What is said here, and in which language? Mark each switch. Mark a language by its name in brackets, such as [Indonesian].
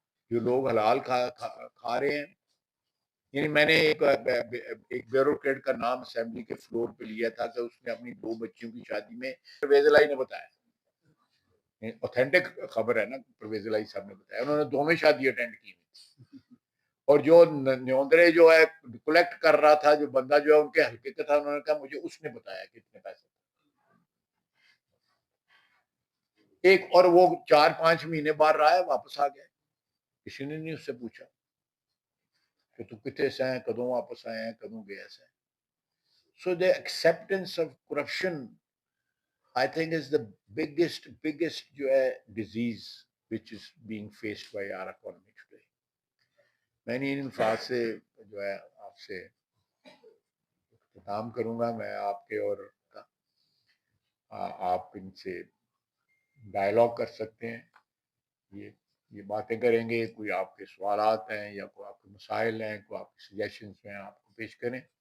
[Urdu] جو لوگ حلال کھا رہے ہیں، یعنی میں نے ایک بیوروکریٹ کا نام اسمبلی کے فلور پہ لیا تھا کہ اس نے اپنی 2 بچیوں کی شادی میں پرویز الہی نے بتایا، اوتھینٹک خبر ہے نا، پرویز الہی صاحب نے بتایا انہوں نے 2 شادی اٹینڈ کی ہوئی، اور جو نیوندرے جو ہے کلیکٹ کر رہا تھا، جو بندہ جو ہے ان کے حلقے کا تھا، انہوں نے کہا مجھے اس نے بتایا کتنے پیسے. ایک اور وہ 4-5 مہینے بعد رہا ہے، واپس آ گیا، کسی نے نہیں اس سے پوچھا کہ [Punjabi] تو کتنے سے ہیں، کدوں واپس آئے ہیں، کدوں گئے سے. [English] So the acceptance of corruption I think is the biggest [Urdu] جو ہے [English] disease which is being faced by our economy today. [Urdu] میں نے ان الفاظ سے جو ہے آپ سے اختتام کروں گا. میں آپ کے اور آپ ان سے ڈائلاگ کر سکتے ہیں، یہ باتیں کریں گے، کوئی آپ کے سوالات ہیں یا کوئی آپ کے مسائل ہیں، کوئی آپ کے سجیشنز ہیں، آپ کو پیش کریں.